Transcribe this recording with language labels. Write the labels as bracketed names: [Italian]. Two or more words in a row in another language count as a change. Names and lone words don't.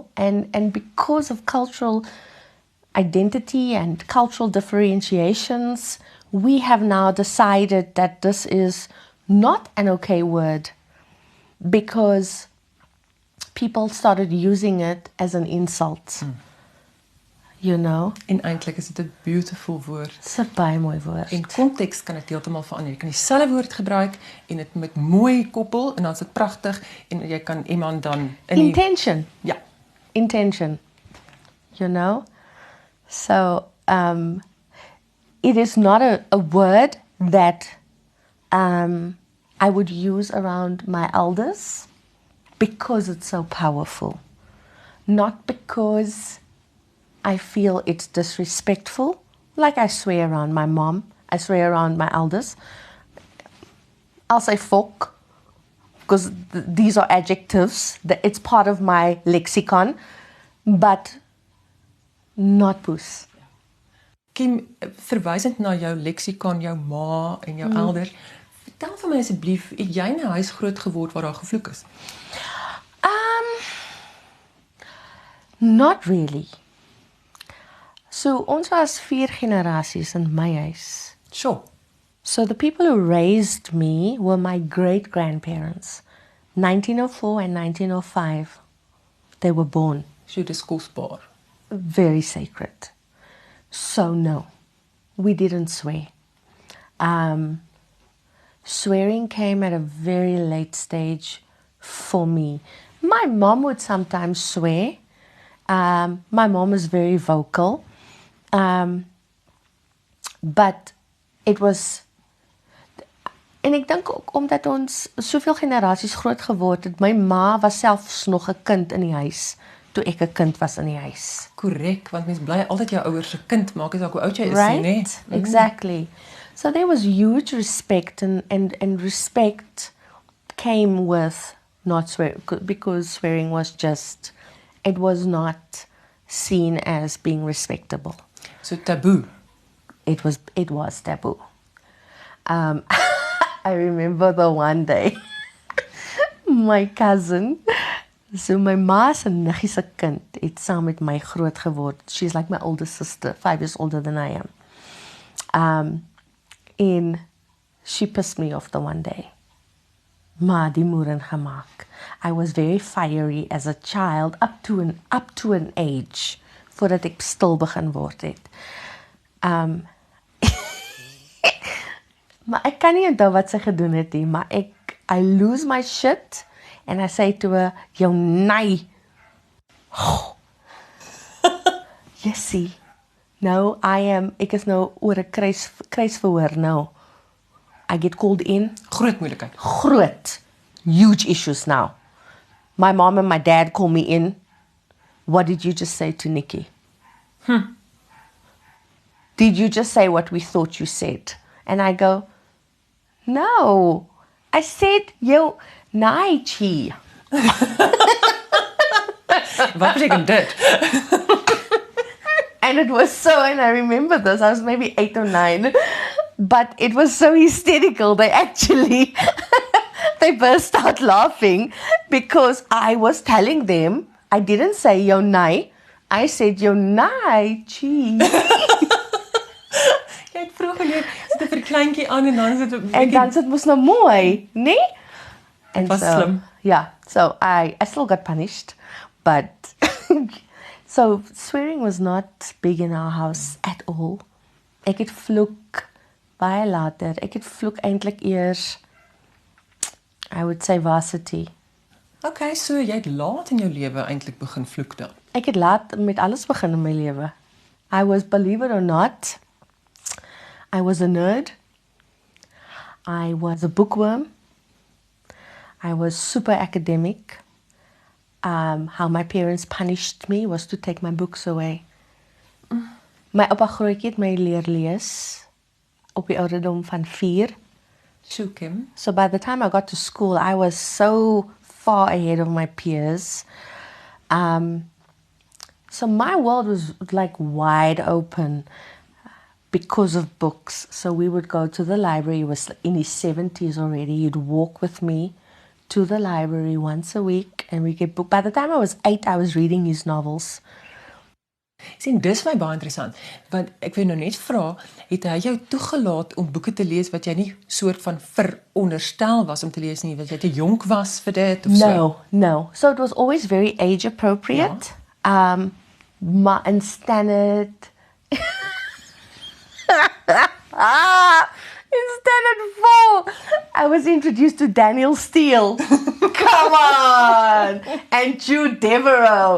[English] And because of cultural identity and cultural differentiations, we have now decided that this is not an okay word because people started using it as an insult. You know? [Afrikaans] En eintlik is dit 'n beautiful woord. Dis 'n baie mooi woord. En konteks kan dit heeltemal verander. Jy kan dieselfde woord gebruik en dit met mooi koppel en dan is dit pragtig en jy kan iemand dan Intention. Ja. [English] Intention. You know? So, it is not a word that I would use around my elders because it's so powerful. Not because I feel it's disrespectful. Like I swear around my mom. I swear around my elders. I'll say fuck because these are adjectives. It's part of my lexicon. But not poes. [Afrikaans] Kim, verwysend na jou leksikon, jou ma en jou elders, vertel vir my asseblief, het jy in 'n huis groot geword waar daar gevloek is? [English] Not really. [Afrikaans] So ons was 4 generasies in my huis. [English] Sure. So the people who raised me were my great-grandparents. 1904 and 1905. They were born. [Afrikaans] So dis kosbaar. [English] Very sacred. So no, we didn't swear. Swearing came at a very late stage for me. My mom would sometimes swear. My mom is very vocal. But it was... [Afrikaans] En ek dink ook omdat ons soveel generasies groot geword het, my ma was selfs nog 'n kind in die huis toe ek 'n kind was in die huis. Korrek, want mens bly altyd jou ouers se kind, maak nie saak hoe oud jy is [English] Right? [Afrikaans] nie, [English] Exactly. So there was huge respect and respect came with not swearing because swearing was just, it was not seen as being respectable. [Afrikaans] So taboe. [English] It was taboo. I remember the one day my cousin, so [Afrikaans] my ma se niggie se kind het saam met my groot geword. [English] She's like my older sister, 5 years older than I am. And she pissed me off the one day. [Afrikaans] Ma die moeren gemaak. [English] I was very fiery as a child up to an age [Afrikaans] voordat ek stil begin word het. Maar ek kan nie onthou wat sy gedoen het nie, maar [English] I lose my shit and I say to her, [Afrikaans] jou nei. Jessie, nou ek is nou oor 'n kruisverhoor nou. [English] I get called in. [Afrikaans] Groot moeilikheid. Groot. [English] Huge issues now. My mom and my dad call me in. What did you just say to Nikki? Did you just say what we thought you said? And I go, no. I said, yo, Naichi. [Afrikaans] Wat beteken dit? [English] And it was so, and I remember this, I was maybe 8 or 9, but it was so hysterical. They actually, they burst out laughing Because I was telling them, I didn't say [Afrikaans] jou nei, [English] I said [Afrikaans] jou nei, [English] cheese. [Afrikaans] Jy het vroeg geleer, sit 'n verkleintjie aan en dan is dit 'n En dan sit mos nou mooi, nee? En was slim. [English] Yeah, so I still got punished, but so swearing was not big in our house at all. [Afrikaans] Ek het vloek baie later. Ek het vloek eintlik eers, [English] I would say varsity. [Afrikaans] Okay, so jy het laat in jou lewe eintlik begin vloek dan. Ek het laat met alles begin in my lewe. [English] I was, believe it or not, I was a nerd. I was a bookworm. I was super academic. How my parents punished me was to take my books away. [Afrikaans] My oupa grootjie het my leer lees op die ouderdom van 4. Sjoe, Kim. [English] So by the time I got to school, I was so far ahead of my peers. So my world was like wide open because of books. So we would go to the library. He was in his 70s already. He'd walk with me to the library once a week and we get book. By the time I was 8, I was reading his novels. [Afrikaans] Sien, dis my baie interessant, want ek wil nou net vra, het hy jou toegelaat om boeke te lees wat jy nie soort van veronderstel was om te lees nie, wat jy te jonk was vir dit of so? [English] No. So it was always very age appropriate. Maar in standard in standard 4, I was introduced to Daniel Steele. Come on! And Jude Devereaux.